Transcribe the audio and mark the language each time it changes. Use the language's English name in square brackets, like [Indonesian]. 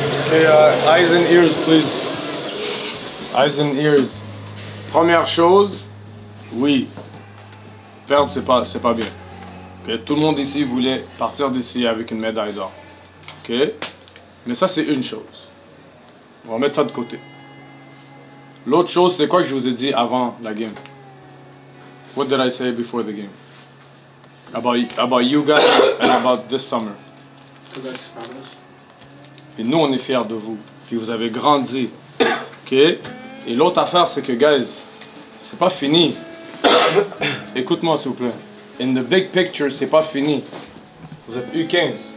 [English] Hey, eyes and ears, please. Eyes and ears. [French] Première chose, oui, perdre, c'est pas bien. Okay? Tout le monde ici voulait partir d'ici avec une médaille d'or. Okay? Mais ça, c'est une chose. On va mettre ça de côté. L'autre chose, c'est quoi que je vous ai dit avant la game? [English] What did I say before the game? About you guys and about this summer. [French] Et nous, on est fiers de vous. Puis vous avez grandi. OK? Et l'autre affaire, c'est que, guys, c'est pas fini. Écoute-moi, s'il vous plaît. [English] In the big picture, [French] c'est pas fini. Vous êtes U15.